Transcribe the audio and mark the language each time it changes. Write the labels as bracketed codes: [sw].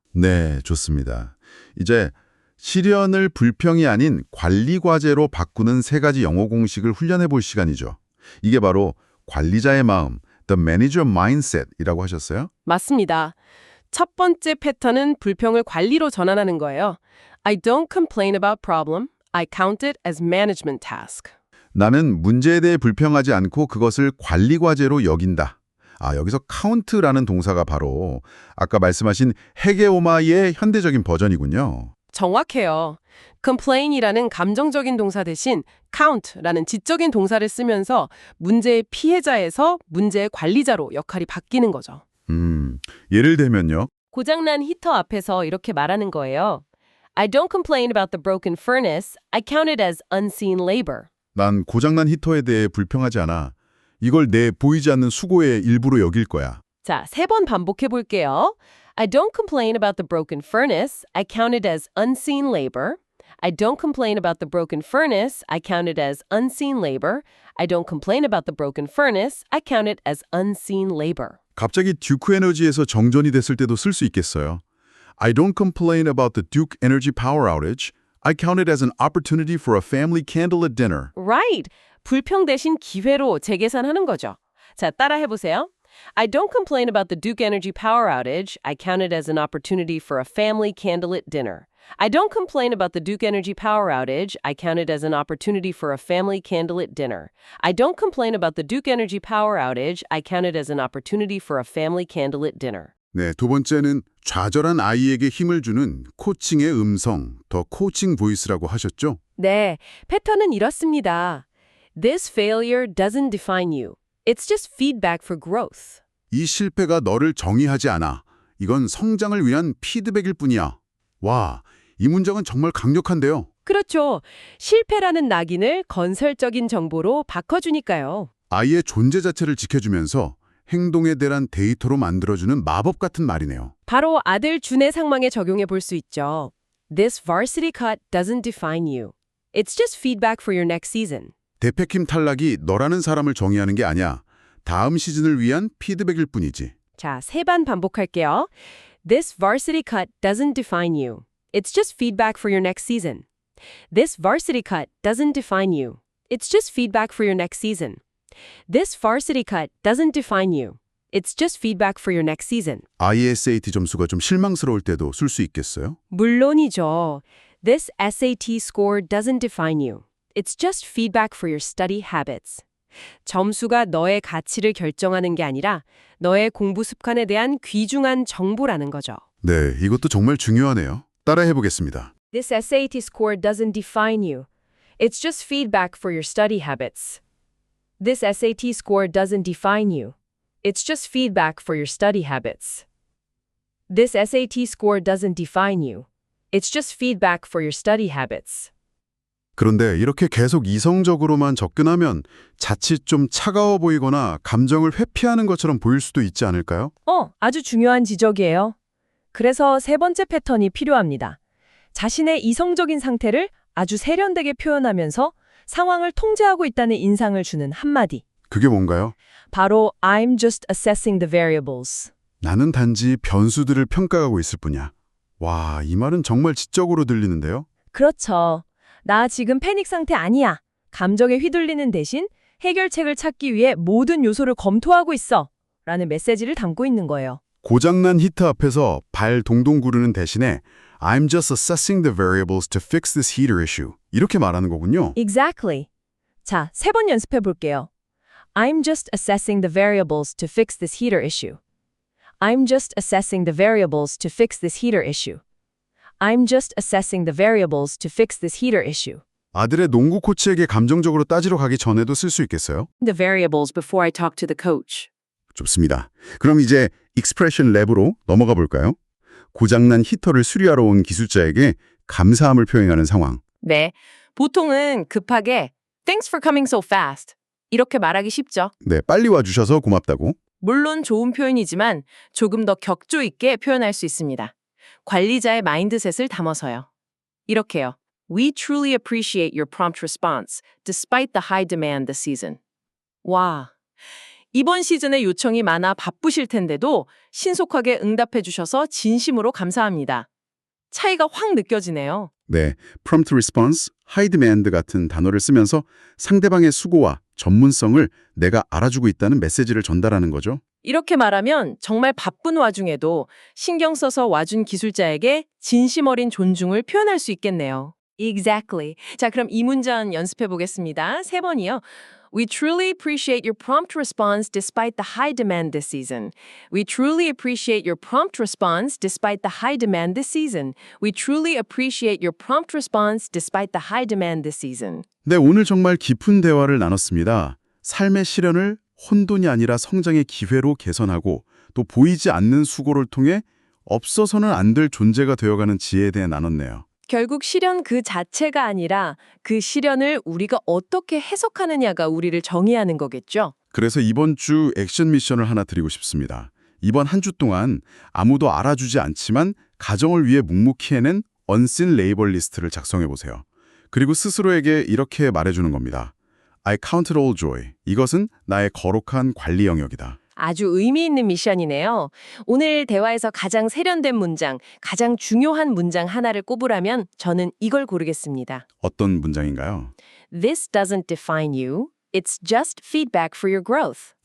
[ko] 네, 좋습니다. 이제 실현을 불평이 아닌 관리 과제로 바꾸는 3가지 영어 공식을 훈련해 볼 시간이죠. 이게 바로 관리자의 마음, [en] the manager mindset [ko] 이라고 하셨어요? 맞습니다. 첫 번째 패턴은 불평을 관리로 전환하는 거예요. [en] I don't complain about problem. I count it as management task. [ko] 나는 문제에 대해 불평하지 않고 그것을 관리 과제로 여긴다. 아, 여기서 count라는 동사가 바로 아까 말씀하신 헤게오마의 현대적인 버전이군요. 정확해요. complain이라는 감정적인 동사 대신 count라는 지적인 동사를 쓰면서 문제의 피해자에서 문제의 관리자로 역할이 바뀌는 거죠. 예를 들면요. 고장난 히터 앞에서 이렇게 말하는 거예요. [en] I don't complain about the broken furnace. I count it as unseen labor. [ko] 난 고장난 히터에 대해 불평하지 않아. 이걸 내 보이지 않는 수고의 일부로 여길 거야. 자, 3번 반복해 볼게요. [en] I don't complain about the broken furnace. I count it as unseen labor. I don't complain about the broken furnace. I count it as unseen labor. I don't complain about the broken furnace. I count it as unseen labor. [ko] 갑자기 듀크 에너지에서 정전이 됐을 때도 쓸 수 있겠어요. [en] I don't complain about the Duke Energy power outage. I count it as an opportunity for a family candlelit dinner. Right. [ko] 불평 대신 기회로 재계산하는 거죠. 자, 따라 해보세요. [en] I don't complain about the Duke Energy power outage. I count it as an opportunity for a family candlelit dinner. I don't complain about the Duke Energy power outage. I count it as an opportunity for a family candlelit dinner. I don't complain about the Duke Energy power outage. I count it as an opportunity for a family candlelit dinner. [ko] 네, 두 번째는 좌절한 아이에게 힘을 주는 코칭의 음성, 더 코칭 보이스라고 하셨죠? 네, 패턴은 이렇습니다. [en] This failure doesn't define you. It's just feedback for growth. [ko] 이 실패가 너를 정의하지 않아. 이건 성장을 위한 피드백일 뿐이야. 와, 이 문장은 정말 강력한데요. 그렇죠. 실패라는 낙인을 건설적인 정보로 바꿔주니까요. 아이의 존재 자체를 지켜주면서 행동에 대한 데이터로 만들어주는 마법 같은 말이네요. 바로 아들 준의 상황에 적용해 볼 수 있죠. [en] This varsity cut doesn't define you. It's just feedback for your next season. [ko] 대표팀 탈락이 너라는 사람을 정의하는 게 아니야. 다음 시즌을 위한 피드백일 뿐이지. 자, 3번 반복할게요. [en] This varsity cut doesn't define you. It's just feedback for your next season. This varsity cut doesn't define you. It's just feedback for your next season. This varsity cut doesn't define you. It's just feedback for your next season. [ko] 아이의 SAT 점수가 좀 실망스러울 때도 쓸 수 있겠어요? 물론이죠. [en] This SAT score doesn't define you. It's just feedback for your study habits. [ko] 점수가 너의 가치를 결정하는 게 아니라 너의 공부 습관에 대한 귀중한 정보라는 거죠. 네, 이것도 정말 중요하네요. 따라해 보겠습니다. [en] This SAT score doesn't define you. It's just feedback for your study habits. This SAT score doesn't define you. It's just feedback for your study habits. This SAT score doesn't define you. It's just feedback for your study habits. [ko] 그런데 이렇게 계속 이성적으로만 접근하면 자칫 좀 차가워 보이거나 감정을 회피하는 것처럼 보일 수도 있지 않을까요? 아주 중요한 지적이에요. 그래서 3번째 패턴이 필요합니다. 자신의 이성적인 상태를 아주 세련되게 표현하면서 상황을 통제하고 있다는 인상을 주는 한마디. 그게 뭔가요? [en] 바로 I'm just assessing the variables. [ko] 나는 단지 변수들을 평가하고 있을 뿐이야. 와, 이 말은 정말 지적으로 들리는데요? 그렇죠. 나 지금 패닉 상태 아니야. 감정에 휘둘리는 대신 해결책을 찾기 위해 모든 요소를 검토하고 있어. 라는 메시지를 담고 있는 거예요. 고장난 히터 앞에서 발 동동 구르는 대신에 [en] I'm just assessing the variables to fix this heater issue. [ko] 이렇게 말하는 거군요. [en] Exactly. [ko] 자, 3번 연습해 볼게요. [en] I'm just assessing the variables to fix this heater issue. I'm just assessing the variables to fix this heater issue. I'm just assessing the variables to fix this heater issue. [ko] 아들의 농구 코치에게 감정적으로 따지러 가기 전에도 쓸 수 있겠어요? [en] The variables before I talk to the coach. [ko] 좋습니다. 그럼 이제 익스프레션 랩으로 넘어가 볼까요? 고장난 히터를 수리하러 온 기술자에게 감사함을 표현하는 상황. 네, 보통은 급하게 [en] Thanks for coming so fast. [ko] 이렇게 말하기 쉽죠. 네, 빨리 와주셔서 고맙다고. 물론 좋은 표현이지만 조금 더 격조 있게 표현할 수 있습니다. 관리자의 마인드셋을 담아서요. 이렇게요. [en] We truly appreciate your prompt response despite the high demand this season. [ko] 와, 이번 시즌에 요청이 많아 바쁘실 텐데도 신속하게 응답해 주셔서 진심으로 감사합니다. 차이가 확 느껴지네요. 네, prompt response, high demand 같은 단어를 쓰면서 상대방의 수고와 전문성을 내가 알아주고 있다는 메시지를 전달하는 거죠. 이렇게 말하면 정말 바쁜 와중에도 신경 써서 와준 기술자에게 진심 어린 존중을 표현할 수 있겠네요. [en] Exactly. [ko] 자, 그럼 이 문장 연습해 보겠습니다. 3번이요. [en] We truly appreciate your prompt response despite the high demand this season. We truly appreciate your prompt response despite the high demand this season. We truly appreciate your prompt response despite the high demand this season. [ko] 네, 오늘 정말 깊은 대화를 나눴습니다. 삶의 시련을 혼돈이 아니라 성장의 기회로 개선하고 또 보이지 않는 수고를 통해 없어서는 안 될 존재가 되어가는 지혜에 대해 나눴네요. 결국 시련 그 자체가 아니라 그 시련을 우리가 어떻게 해석하느냐가 우리를 정의하는 거겠죠. 그래서 이번 주 액션 미션을 하나 드리고 싶습니다. 이번 한 주 동안 아무도 알아주지 않지만 가정을 위해 묵묵히 해낸 unseen labor 리스트를 작성해 보세요. 그리고 스스로에게 이렇게 말해주는 겁니다. [en] I count it all joy. [ko] 이것은 나의 거룩한 관리 영역이다. 아주 의미 있는 미션이네요. 오늘 대화에서 가장 세련된 문장, 가장 중요한 문장 하나를 꼽으라면 저는 이걸 고르겠습니다. 어떤 문장인가요? [en] This doesn't define you. It's just feedback for your growth.